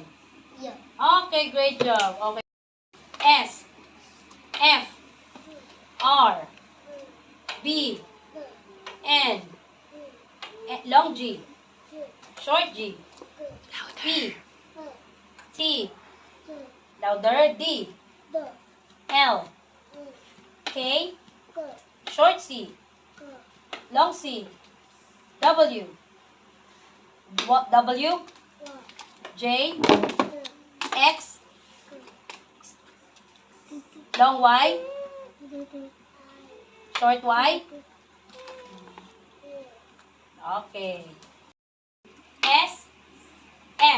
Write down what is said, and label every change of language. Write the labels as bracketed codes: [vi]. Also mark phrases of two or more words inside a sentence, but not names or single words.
[en] Okay, great job. Okay. S, F, R, B, N, long G, short G, P. H. T. T. Louder. D. D. L. E. K. K. Short C. K. Long C. W. W. Y. J. T. X. T. Long Y. I. Short Y. E. Okay. S. F.